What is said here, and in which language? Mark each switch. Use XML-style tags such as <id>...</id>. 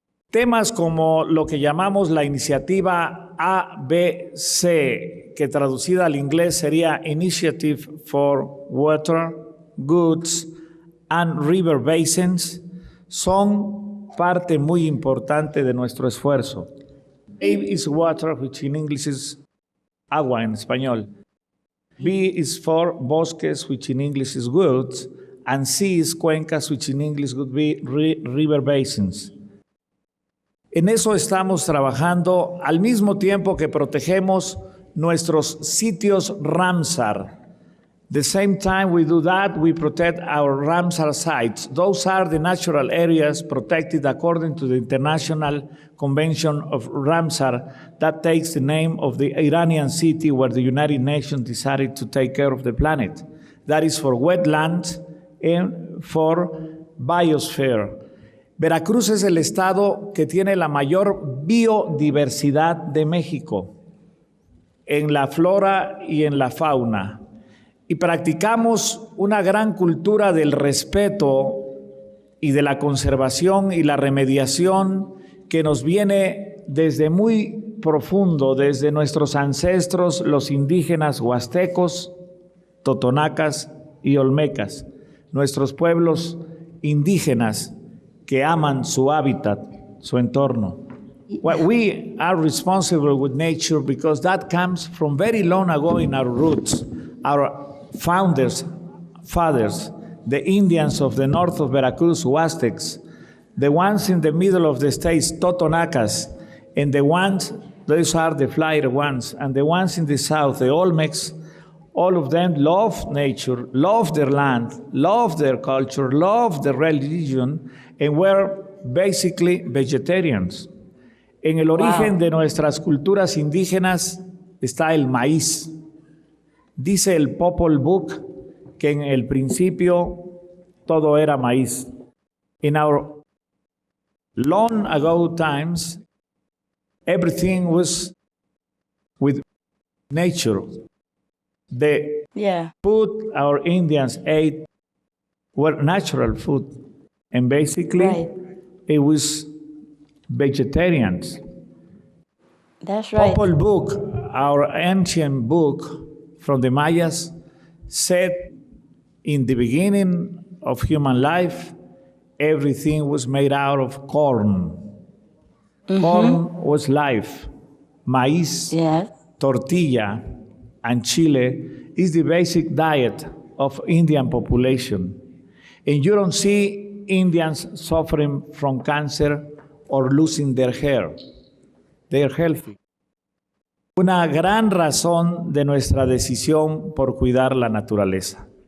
<es>Temas como lo que llamamos la iniciativa ABC, que traducida al inglés sería</es> <en>Initiative for Water, Goods and River Basins,</en> <es>son parte muy importante de nuestro esfuerzo.</es> <en>A is water, which in English is</en> <es>agua en español.</es> <en>B is for bosques, which in English is woods, and C is cuencas, which in English would be river basins.</en> <es>En eso estamos trabajando al mismo tiempo que protegemos nuestros sitios Ramsar.</es> <en>The same time we do that, we protect our Ramsar sites. Those are the natural areas protected according to the International Convention of Ramsar that takes the name of the Iranian city where the United Nations decided to take care of the planet. That is for wetlands and for biosphere.</en> <es>Veracruz es el estado que tiene la mayor biodiversidad de México en la flora y en la fauna. Y practicamos una gran cultura del respeto y de la conservación y la remediación que nos viene desde muy profundo, desde nuestros ancestros, los indígenas huastecos, totonacas y olmecas, nuestros pueblos indígenas que aman su hábitat, su entorno.</es> <en>Well, we are responsible with nature because that comes from very long ago in our roots. Our founders, fathers, the Indians of the north of Veracruz, Huastecs, the ones in the middle of the states, Totonacas, and the ones, those are the flyer ones, and the ones in the south, the Olmecs, all of them love nature, love their land, love their culture, love their religion, and were basically vegetarians.</en> <es>En el origen de nuestras culturas indígenas está el maíz. Dice el Popol Vuh que en el principio todo era maíz.</es> <en>In our long ago times, everything was with nature. The food our Indians ate were natural food. And basically, it was vegetarians. That's right. Popol Vuh, our ancient book from the Mayas, said in the beginning of human life, everything was made out of corn. Corn was life. Maíz, Yes. tortilla, and chile is the basic diet of Indian population. And you don't see Indians suffering from cancer or losing their hair. They're healthy.</en> <es>Una gran razón de nuestra decisión por cuidar la naturaleza.</es>